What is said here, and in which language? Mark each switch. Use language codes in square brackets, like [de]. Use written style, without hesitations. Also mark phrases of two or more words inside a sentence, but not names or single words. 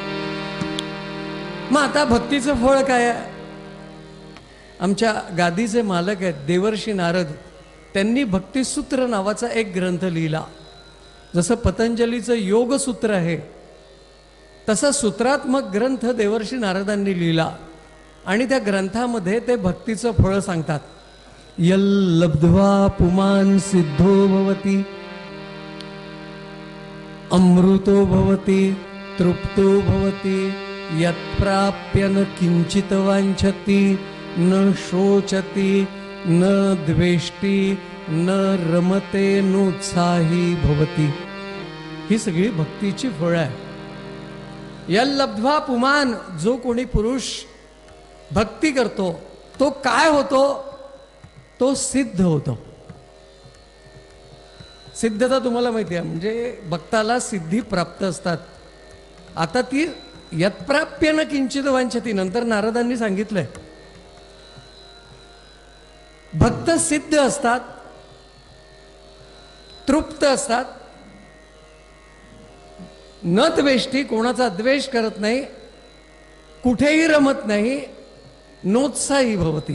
[mr] मग आता भक्तीचं फळ काय आहे. आमच्या गादीचे मालक आहेत देवर्षी नारद, त्यांनी भक्तिसूत्र नावाचा एक ग्रंथ लिहिला. जसं पतंजलीचं योगसूत्र आहे तसा सूत्रात्मक ग्रंथ देवर्षी नारदांनी लिहिला. आणि त्या ग्रंथामध्ये ते भक्तीचं फळ सांगतात. [sa] यल्लब्ध्वा पुमान सिद्धो भवति अमृतो भवति तृप्तो भवति यत्प्राप्य न किंचित वांछति न शोचति न द्वेष्टि न रमते नोत्साही भवति. [mr] ही सगळी भक्तीची फळं आहे. [sa] यल्लब्ध्वा पुमान, [mr] जो कोणी पुरुष भक्ती करतो तो काय होतो, तो सिद्ध होतो. सिद्धता तुम्हाला माहिती आहे, म्हणजे भक्ताला सिद्धी प्राप्त असतात. आता ती [sa] यत्प्राप्य न किंचित वांछति, [mr] नंतर नारदांनी सांगितलंय भक्त सिद्ध असतात, तृप्त असतात, [sa] न द्वेष्टी, [mr] कोणाचा द्वेष करत नाही, कुठेही रमत नाही, [sa] नोत्साही भवती.